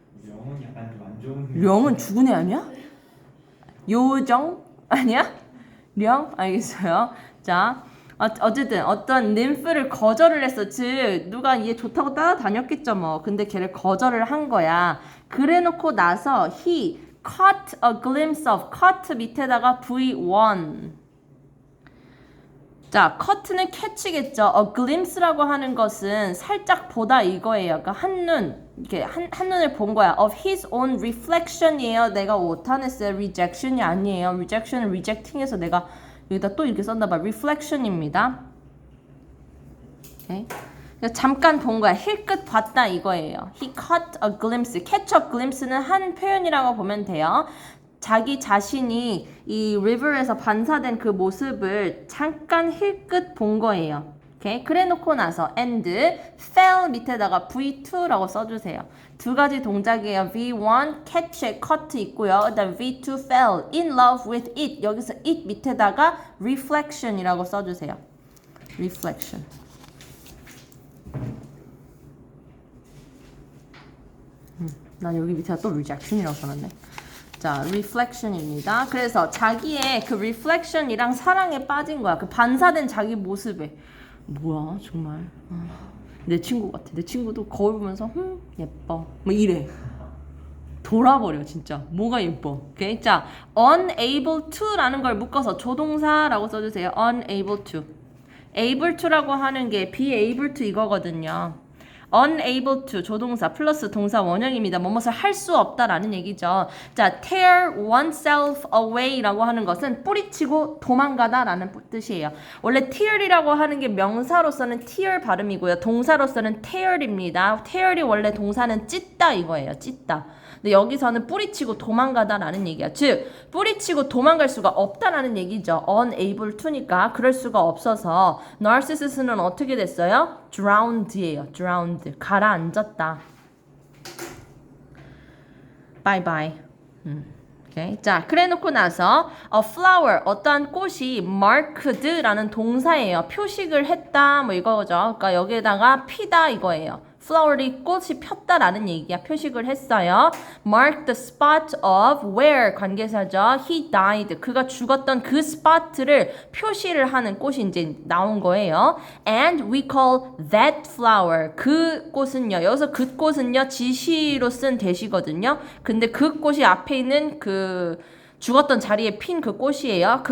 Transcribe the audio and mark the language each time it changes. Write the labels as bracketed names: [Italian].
[Korean] 영은 약간 좀 안 좋은. 령은 죽은 애 아니야? 요정? 아니야? 령? 알겠어요. 자, 어쨌든 어떤 ним프를 거절을 했어. 즉 누가 얘 좋다고 따라다녔겠죠 뭐. 근데 걔를 거절을 한 거야. 그래놓고 나서 [English] he caught a glimpse of. [Korean] caught 밑에다가 V1. 자, cut는 catch겠죠. a glimpse라고 하는 것은 살짝 보다 이거예요. 그러니까 한눈, 이렇게 한눈을 본 거야. [English] of his own reflection [Korean] 이에요. 내가 오타냈어요. rejection이 아니에요. rejection을 rejecting해서 내가 여기다 또 이렇게 썼나 봐. reflection입니다. 오케이. 잠깐 본 거야. 힐끗 봤다 이거예요. [English] He caught a glimpse. [Korean] catch a glimpse는 한 표현이라고 보면 돼요. 자기 자신이 이 river에서 반사된 그 모습을 잠깐 힐끗 본 거예요. 오케이? 그래 놓고 나서 [English] and fell [Korean] 밑에다가 V2라고 써주세요. 두 가지 동작이에요. V1 catch, cut 있고요. 그다음 V2 [English] fell in love with it. [Korean] 여기서 it 밑에다가 reflection이라고 써주세요. reflection. 난 여기 밑에다 또 rejection이라고 써놨네. 자, reflection입니다. 그래서 자기의 그 reflection이랑 사랑에 빠진 거야. 그 반사된 자기 모습에. 뭐야, 정말. 내 친구 같아. 내 친구도 거울 보면서 예뻐. 뭐 이래. 돌아버려, 진짜. 뭐가 예뻐. 오케이? 자, unable to라는 걸 묶어서 조동사라고 써주세요. unable to. able to라고 하는 게 [English] be able to [Korean] 이거거든요. unable to 조동사 플러스 동사 원형입니다. 뭐뭇을 할 수 없다라는 얘기죠. 자, [English] tear oneself away [Korean] 라고 하는 것은 뿌리치고 도망가다라는 뜻이에요. 원래 tear이라고 하는 게 명사로서는 tear 발음이고요. 동사로서는 tear입니다. tear이 원래 동사는 찢다 이거예요. 찢다. 근데 여기서는 뿌리치고 도망가다라는 얘기야. 즉 뿌리치고 도망갈 수가 없다라는 얘기죠. unable to니까 그럴 수가 없어서 narcissis는 어떻게 됐어요? drowned예요. drowned. 가라앉았다. [English] bye bye. 오케이. [Korean] 자, 그래 놓고 나서 [English] a flower [Korean] 어떠한 꽃이 marked라는 동사예요. 표식을 했다 뭐 이거죠. 그러니까 여기에다가 피다 이거예요. flower이 꽃이 폈다라는 얘기야. 표식을 했어요. [English] mark the spot of where [Korean] 관계사죠. [English] he died. [Korean] 그가 죽었던 그 스팟을 표시를 하는 꽃이 이제 나온 거예요. [English] and we call that flower. [Korean] 그 꽃은요. 여기서 그 꽃은요. 지시로 쓴 대시거든요. 근데 그 꽃이 앞에 있는 그 죽었던 자리에 핀 그 꽃이에요.